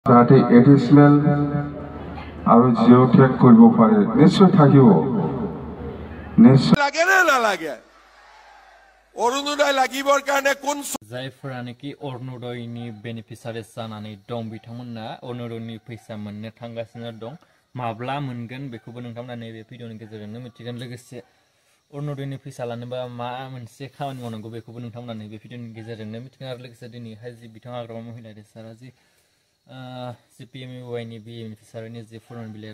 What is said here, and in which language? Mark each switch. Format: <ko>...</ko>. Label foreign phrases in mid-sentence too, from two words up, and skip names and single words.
<as>যাতে এডিশনাল আৰু জিঅ' টেক কৰিব পাৰে নিশ্চয় থাকিব নিশ্চয় লাগে না নালাগে অৰুণোদয় লাগিবৰ কাৰণে কোন</as> <brx>जायफोरा नाखि अरुणोदयनि बेनिफिसारिस जानानै दं बिथांमोना अरुणोदयनि फैसा मोननो थांगासिनो दं माब्ला मोनगोन बेखौबो नोंथांमोना नैबे भिडिअनि गेजेरजोंनो मिथिगोन लोगोसे अरुणोदयनि फैसा लानोबा मा मोनसे खामानि मावनांगौ बेखौबो नोंथांमोना नैबे भिडिअनि गेजेरजोंनो मिथिगोन आरो लोगोसे दिनैहाय जि बिथाङा हाग्रामा महिलारि सारा जि CPMUI नि बेनिफिसारिनि जि फर्म बिलाइ</brx>